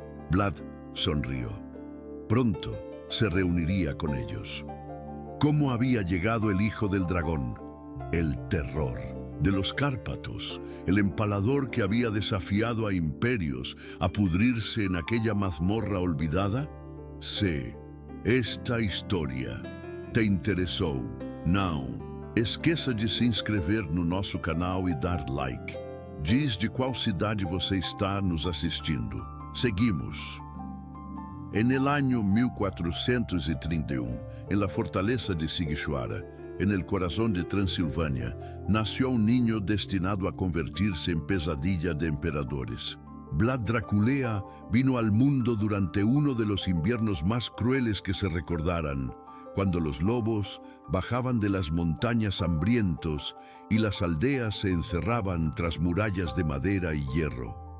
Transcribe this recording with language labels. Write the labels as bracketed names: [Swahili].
[Spanish] Vlad sonrió. Pronto se reuniría con ellos. ¿Cómo había llegado el hijo del dragón? El terror de los Cárpatos, el empalador que había desafiado a imperios a pudrirse en aquella mazmorra olvidada? [Portuguese] Sí, esta história te interessou, não? Esqueça de se inscrever no nosso canal e dar like. Diz de qual cidade você está nos assistindo. Seguimos. [Spanish] En el año 1431, en la fortaleza de Sigüenza, en el corazón de Transilvania, nació un niño destinado a convertirse en pesadilla de emperadores. Vlad Draculea vino al mundo durante uno de los inviernos más crueles que se recordaran, cuando los lobos bajaban de las montañas hambrientos y las aldeas se encerraban tras murallas de madera y hierro.